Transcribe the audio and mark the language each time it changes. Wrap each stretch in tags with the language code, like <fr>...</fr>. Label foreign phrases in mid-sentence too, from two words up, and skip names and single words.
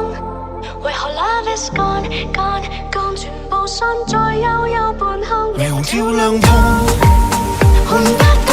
<yue>為何</yue> <en>love is gone gone gone，</en> <yue>全部散在幽幽半空，霓虹照亮通，換</yue>